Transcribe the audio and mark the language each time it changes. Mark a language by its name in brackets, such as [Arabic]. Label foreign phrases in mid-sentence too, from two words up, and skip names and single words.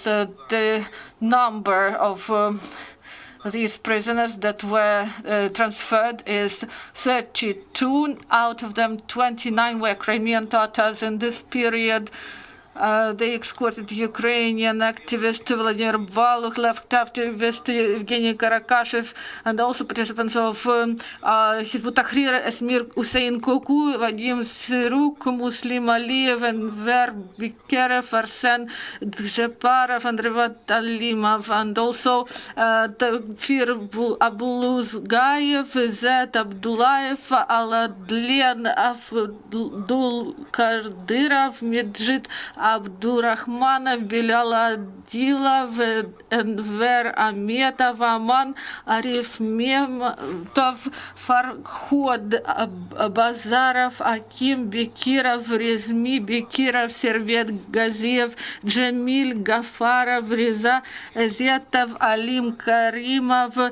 [English] The number of these prisoners that were transferred is 32. Out of them, 29 were Crimean Tatars. In this period, they escorted Ukrainian activist Vladimir Baluch, left activist Evgeny Karakashev, and also participants of Hizbut Tahrir, Esmir Hussein Koku, Vadim Siruk, Muslim Aliyev, and Ver Bikerev, Arsen Djeparov, and Rivat Alimov, and also Tafir Abuluzgayev, Zed Abdullayev, Aladlian Abdul Kadyrov, Medjid Abdurrahmanov, Bilal Adilov, Enver Ametov, Aman Arif Memtov, Farhod Bazarov, Akim Bekirov, Rezmi Bekirov, Servet Gaziev, Jamil Gafarov, Reza Zetov, Alim Karimov,